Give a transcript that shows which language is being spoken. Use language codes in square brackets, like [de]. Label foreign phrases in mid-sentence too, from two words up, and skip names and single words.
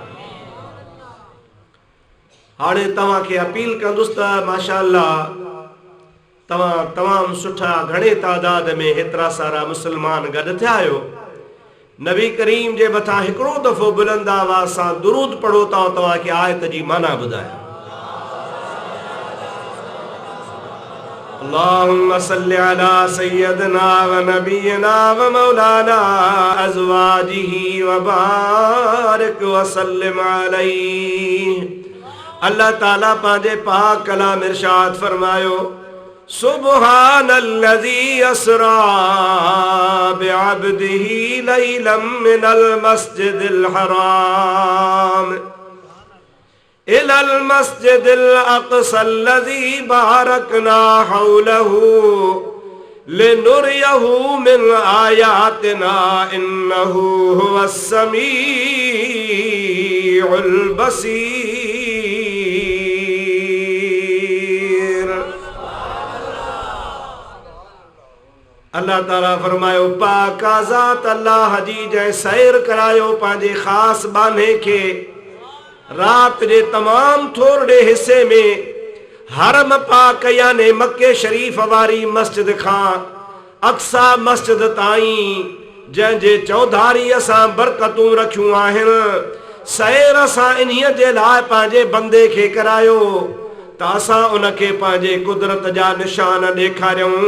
[sd] हाणे तव्हांखे अपील कंदुसि त माशाअल्लाह तव्हां तमामु सुठा घणे तादाद में हेतिरा सारा मुस्लमान गॾु थिया आहियो। नबी करीम जे मथां हिकिड़ो दफ़ो बुलंद आवाज़ सां दुरूद पढ़ो था, तव्हांखे आयत जी माना ॿुधायो। [ar] اللهم صل على سيدنا ونبينا ومولانا أزواجه وبارك وسلم عليه. [sd] अल्लाह ताला पंहिंजे पाक कलाम इरशाद फरमायो, [ar] سبحان الذي أسرى بعبده ليلا من المسجد الحرام إلى المسجد الأقصى الذي باركنا حوله لنريه من آياتنا إنه هو السميع البصير. [sd] अल्लाह ताला फरमायो, पाक ज़ात अल्लाह जी जंहिं सैर करायो पंहिंजे ख़ासि बाने खे रात जे तमाम थोड़े हिस्से में हरम पाक याने मक्के शरीफ वारी मस्जिद खां अक्सा मस्जिद ताईं जंहिंजे चौधारी असां बरकतूं रखियूं आहिनि, सैर असां इन्हीअ जे लाइ पंहिंजे बंदे खे करायो त असां उनखे पंहिंजे कुदरत जा निशान ॾेखारियूं।